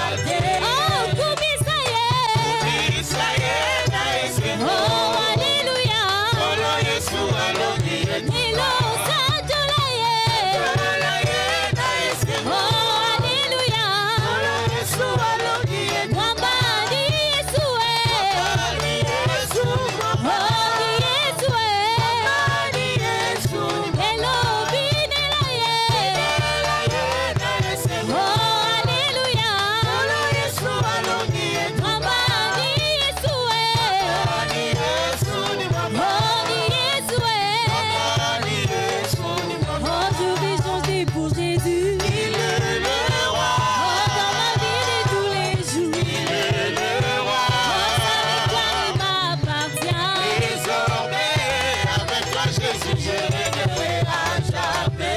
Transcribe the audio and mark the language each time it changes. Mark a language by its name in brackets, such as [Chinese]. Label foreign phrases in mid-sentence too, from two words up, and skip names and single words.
[Lingala] Oh, kumisa ye. Isaye na esengo. Oh, hallelujah. Kolo Yesu alongi Nilo sajola ye. Kolo ye na esengo. Oh, hallelujah. Kolo Yesu alongi [Swahili] Mwamba ni Yesu e. Ni Yesu Oh, ni Yesu e. ni Yesu [Lingala] Elobi nela ye. na esengo. Oh, hallelujah. Kolo Yesu alongi [Swahili] Mwamba ni Yesu e. ni Yesu ni mama. Oh, ni Yesu e. Ni Yesu ni mama. [French] Oh, je vais chanter pour Jésus. Il est le roi. Oh, dans ma vie de tous les jours. Il est le roi. Oh, sa victoire m'appartient. Désormais, avec toi, Jésus, je régnerai à jamais.